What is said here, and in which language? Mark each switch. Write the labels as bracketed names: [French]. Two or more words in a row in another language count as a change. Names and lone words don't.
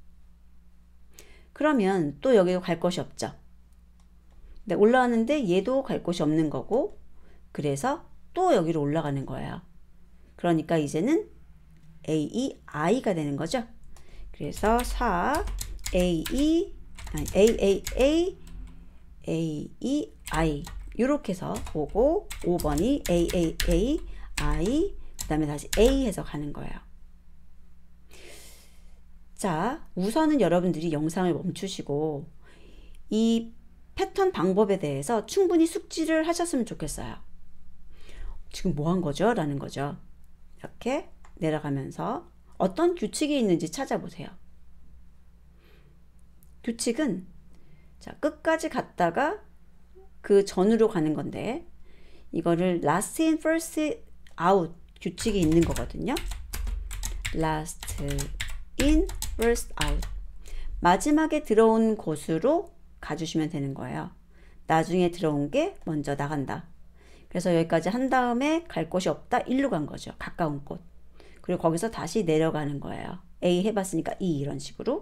[Korean] 그러면 또 여기 갈 것이 없죠. 네, 올라왔는데 얘도 갈 곳이 없는 거고, 그래서 또 여기로 올라가는 거예요. 그러니까 이제는 A, E, I가 되는 거죠. 그래서 4, A, E, 아니, A, A, A, A, E, I 이렇게 해서 오고, 5번이 A, A, A, I, 그 다음에 다시 A 해서 가는 거예요. 자, 우선은 여러분들이 영상을 멈추시고 이 패턴 방법에 대해서 충분히 숙지를 하셨으면 좋겠어요. 지금 뭐 한 거죠? 라는 거죠. 이렇게 내려가면서 어떤 규칙이 있는지 찾아보세요. 규칙은 자, 끝까지 갔다가 그 전으로 가는 건데, 이거를 [English] last in first out [Korean] 규칙이 있는 거거든요. [English] last in first out, [Korean] 마지막에 들어온 곳으로 가주시면 되는 거예요. 나중에 들어온 게 먼저 나간다. 그래서 여기까지 한 다음에 갈 곳이 없다. 1로 간 거죠. 가까운 곳. 그리고 거기서 다시 내려가는 거예요. A 해봤으니까 E 이런 식으로.